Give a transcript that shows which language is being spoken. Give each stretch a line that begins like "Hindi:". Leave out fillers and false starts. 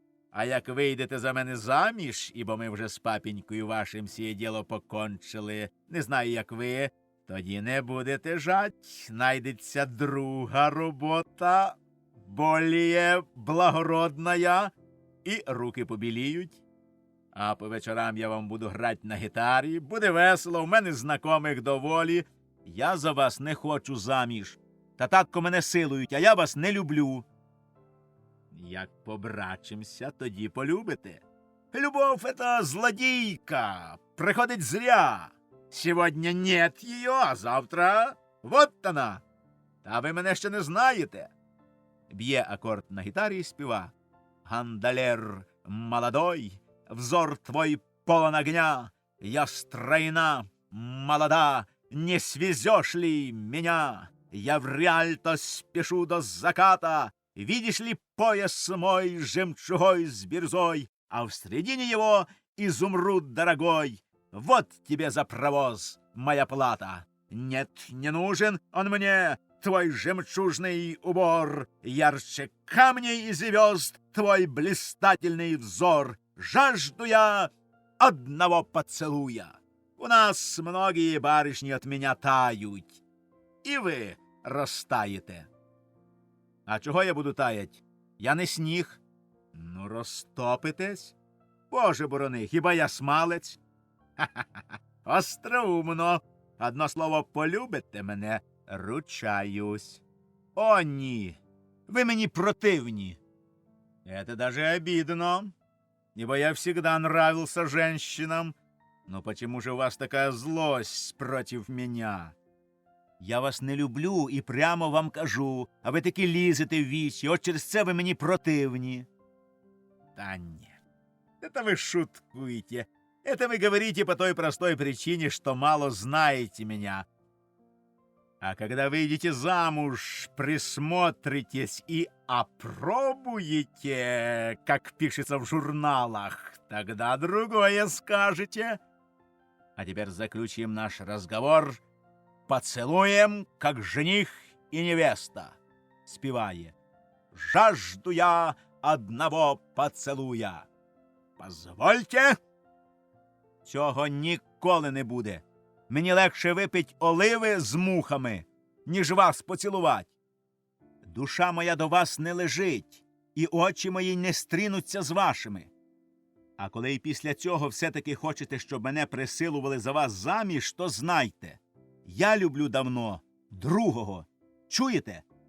Ukrainian: А як вийдете за мене заміж, ібо ми вже з папінькою вашим сіє діло покончили, не знаю, як ви, тоді не будете жать, найдеться друга робота, боліє благородная, і руки побіліють. А по вечорам я вам буду грати на гітарі, буде весело, в мене знайомих доволі. Я за вас не хочу заміж. Та татко мене силують, а я вас не люблю. Як побрачимся, тоді полюбите.
Russian: Любов — это злодейка, приходить зря. Сегодня нет ее, а завтра вот она.
Ukrainian: Та ви мене ще не знаєте. Б'є акорд на гітарі і співа.
Russian: Гандалер молодой, взор твой полон огня, я стройна, молода, не свезешь ли меня? Я в Риальто спешу до заката, видишь ли пояс мой жемчугой с бирюзой, а в середине его изумруд дорогой. Вот тебе за провоз моя плата. Нет, не нужен он мне, твой жемчужный убор, ярче камней и звезд твой блистательный взор. Жажду я одного поцелуя. У нас многие барышни от меня тают,
Ukrainian: і ви розтаєте. А чого я буду таять? Я не сніг. Ну, розтопитесь? Боже борони, хіба я смалець?
Russian: Ха-ха-ха, остроумно.
Ukrainian: Одно слово, полюбите мене, ручаюсь. О, ні, ви мені противні.
Russian: Это даже обидно, ибо я всегда нравился женщинам. Но почему же у вас такая злость против меня?
Ukrainian: Я вас не люблю і прямо вам кажу, а ви таки лізете в вічі, от через це ви мені противні.
Russian: Та ні, это вы шуткуете. Это вы говорите по той простой причине, что мало знаете меня. А когда выйдете замуж, присмотритесь и опробуете, как пишется в журналах, тогда другое скажете. А теперь заключим наш разговор поцелуем, как жених и невеста. Спевая: «Жажду я одного поцелуя».
Ukrainian: Позвольте. Цього ніколи не буде. Мені легше випить оливи з мухами, ніж вас поцілувати. Душа моя до вас не лежить, і очі мої не стрінуться з вашими. А коли і після цього все-таки хочете, щоб мене присилували за вас заміж, то знайте, я люблю давно другого. Чуєте?